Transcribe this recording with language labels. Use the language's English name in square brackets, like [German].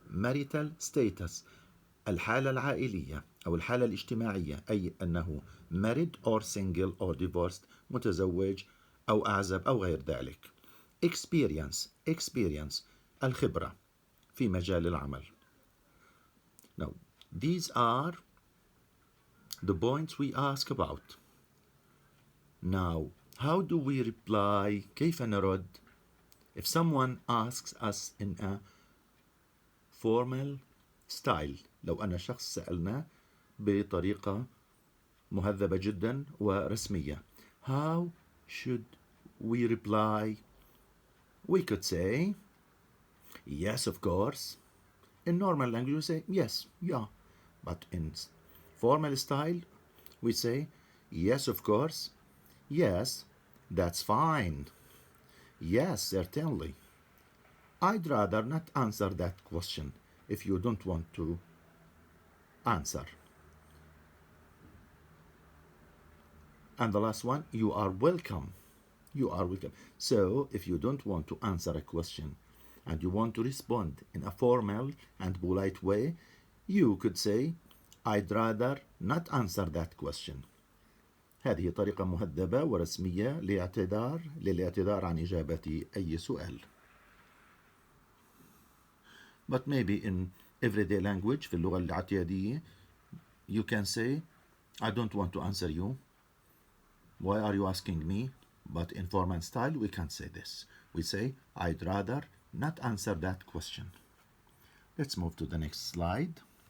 [Arabic] marital status الحالة العائلية أو الحالة الاجتماعية، أي أنه [English] married or single or divorced، [Arabic] متزوج أو أعزب أو غير ذلك. experience الخبرة في مجال العمل. [English] Now, these are the points we ask about. Now, how do we reply? [Arabic] كيف نرد [English] if someone asks us in a formal style؟ [Arabic] لو أن شخص سألنا بطريقة مهذبة جدا ورسمية. [English] How should we reply? We could say, yes, of course. In normal language, we say, yes, yeah. But in formal style, we say, yes, of course. Yes, that's fine. Yes, certainly. I'd rather not answer that question if you don't want to answer. And the last one, you are welcome. You are welcome. So, if you don't want to answer a question and you want to respond in a formal and polite way, you could say, I'd rather not answer that question. [Arabic] هذه طريقة مهذبة ورسمية للاعتذار عن إجابة أي سؤال. [English] But maybe in everyday language, [Arabic] في اللغة الاعتيادية, [English] you can say, I don't want to answer you. Why are you asking me? But in formal style, we can't say this. We say, I'd rather not answer that question. Let's move to the next slide.